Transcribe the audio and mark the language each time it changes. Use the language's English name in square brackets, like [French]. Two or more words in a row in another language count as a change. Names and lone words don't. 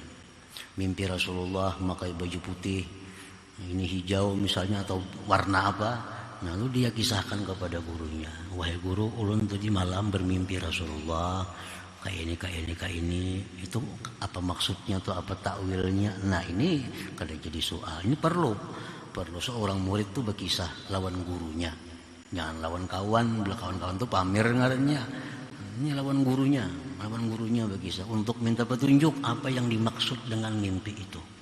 [Indonesian] Mimpi Rasulullah memakai baju putih, ini hijau misalnya, atau warna apa. [Banjar] Lalu dia kisahkan kepada gurunya, wahai guru, ulun tadi malam bermimpi Rasulullah kayak ini, itu apa maksudnya atau apa takwilnya. Nah, ini kada jadi soal. Ini perlu seorang murid tuh berkisah lawan gurunya. Jangan lawan kawan, bila kawan-kawan tuh pamer ngarannya. Ini lawan gurunya berkisah untuk minta petunjuk apa yang dimaksud dengan mimpi itu.